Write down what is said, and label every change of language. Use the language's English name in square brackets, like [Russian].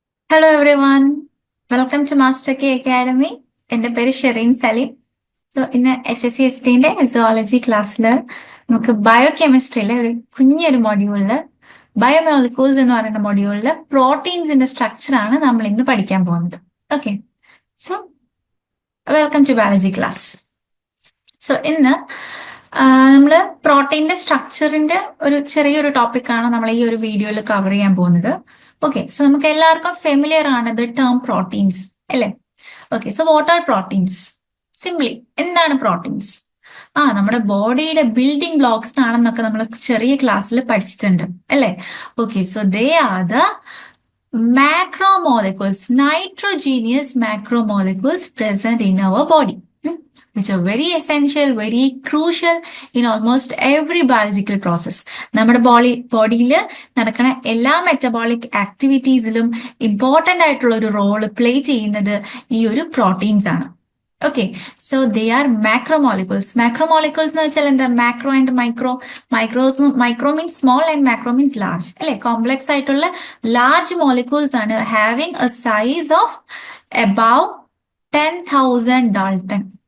[English] Hello everyone, welcome to Master K Academy. [Malayalam] എൻ്റെ പേര് Shereen Saleem. So ഇന്ന് HSC/ST സുവോളജി ക്ലാസ്സിൽ നമുക്ക് ബയോകെമിസ്ട്രിയിലെ ഒരു കുഞ്ഞൊരു മൊഡ്യൂളിൽ ബയോമോളിക്യൂൾസ് എന്ന് പറയുന്ന മൊഡ്യൂളിൽ പ്രോട്ടീൻസിന്റെ സ്ട്രക്ചറാണ് നമ്മൾ ഇന്ന് പഠിക്കാൻ പോകുന്നത്. [English] Okay, so welcome to biology class. [Malayalam] So ഇന്ന് നമ്മൾ പ്രോട്ടീന്റെ സ്ട്രക്ചറിന്റെ ഒരു ചെറിയൊരു ടോപ്പിക്കാണ് നമ്മൾ ഈ ഒരു വീഡിയോയിൽ കവർ ചെയ്യാൻ പോകുന്നത്. ഓക്കെ, സോ നമുക്ക് എല്ലാവർക്കും ഫെമിലിയർ ആണ് ദ ടേം പ്രോട്ടീൻസ് അല്ലേ? [English] Okay, so what are proteins? Simply [Malayalam] എന്താണ് [English] Proteins? [Malayalam] നമ്മുടെ ബോഡിയുടെ ബിൽഡിംഗ് ബ്ലോക്സ് ആണെന്നൊക്കെ നമ്മൾ ചെറിയ ക്ലാസ്സിൽ പഠിച്ചിട്ടുണ്ട് അല്ലേ? [English] Okay, so they are the macromolecules, nitrogenous macromolecules present in our body, which are very essential, very crucial in almost every biological process. [Malayalam] നമ്മുടെ ബോഡിയിൽ നടക്കുന്ന എല്ലാ മെറ്റബോളിക് ആക്ടിവിറ്റീസിലും ഇമ്പോർട്ടൻ്റ് ആയിട്ടുള്ള ഒരു റോള് പ്ലേ ചെയ്യുന്നത് ഈ ഒരു പ്രോട്ടീൻസ് ആണ്. [English] Okay, so they are macromolecules. Macromolecules [Malayalam] എന്ന് വെച്ചാൽ എന്താ? [English] Macro and micro. Micro means small and macro means large അല്ലെ? Complex ആയിട്ടുള്ള large molecules ആണ് having a size of above 10,000 dalton.